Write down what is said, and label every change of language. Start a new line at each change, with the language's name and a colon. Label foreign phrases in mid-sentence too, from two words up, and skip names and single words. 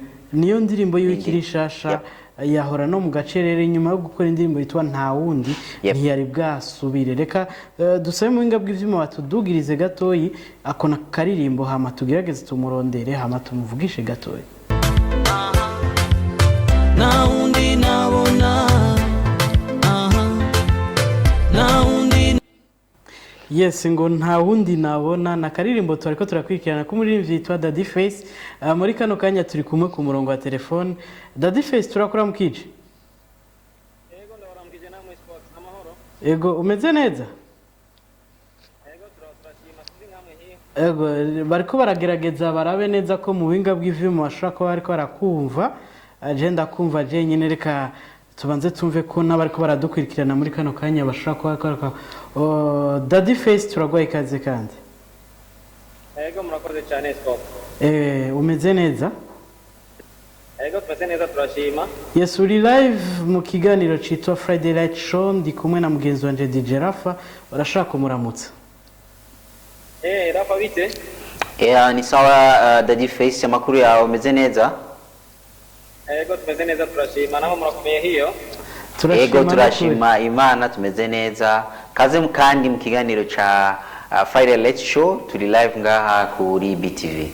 Rundi: niyo ndirimbo y'ikiri shasha yahora no mu gacerere nyuma yo gukora indirimbo yitwa nta wundi ntiyari bwasubire reka dusabe mu binga bw'ivyuma batudugirize gatoyi akona karirimbo hama tugerageze tumurondere hama tumuvugishe gatoyi na undi nabona na undi yes ngo nta wundi nabona na karirimbo twariko turakwikirana ko muririmbyi yitwa Daddy Face muri kano kanya turi kumwe ku murongo wa telefone Daddy Face turakora mukije Yego ndabaramukije namwe sport amahoro Ego umeze neza Yego turashima turi nkamwe hiyo Ego bariko baragerageza barabe neza ko mu binga bw'ivyuma bashaka ko bariko barakumva agenda kumva je nyine reka tubanze tumve ko n'abariko baradukurikirana muri kano kanya bashaka ko Daddy Face turagwaye ikaze kandi Yego murakoze cyane sport umeze neza Yego tumeze neza turashima Yes uri live mu kiganiro citwa Friday Light Show ndi kumwe na mugenzi wanje DJ Rafa barashaka kumuramutsa Rafa bite ni sawa Daddy Face amakuru yawe umeze neza Yego tumeze neza turashima naho murakomeye hiyo Yego turashima Imana tumeze neza kaze kandi mu kiganiro ca Friday Light Show turi live ngaha kuri BTV